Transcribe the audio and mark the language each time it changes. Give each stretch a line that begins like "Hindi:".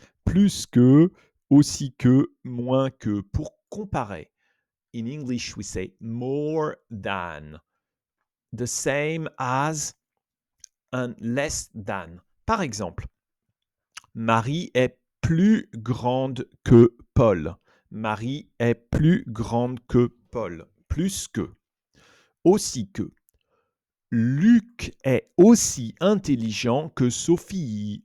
French: Plus que, aussi que, moins que. Pour comparer,
English: in English we say more than, the same as, and less than.
French: Par exemple, Marie est plus grande que Paul. Marie est plus grande que Paul. Plus que, aussi que. Luc est aussi intelligent que Sophie.